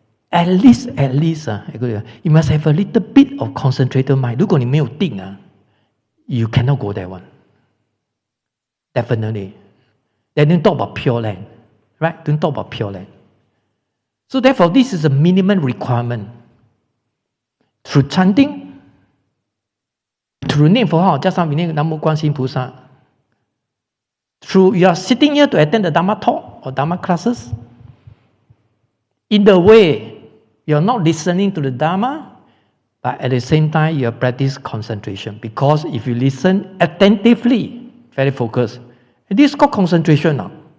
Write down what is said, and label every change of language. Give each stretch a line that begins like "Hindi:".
English: At least, you must have a little bit of concentrated mind.
Chinese: 如果你没有定
English: you cannot go that one. Definitely. Then don't talk about Pure Land, right? Don't talk about Pure Land. So therefore, this is a minimum requirement. Through chanting, through
Chinese: 念佛号，加上念南无观世音菩萨。
English: Through you are sitting here to attend the Dharma talk or Dharma classes, in the way you are not listening to the Dharma, but at the same time you practice concentration. Because if you listen attentively, very focused, this is called concentration now.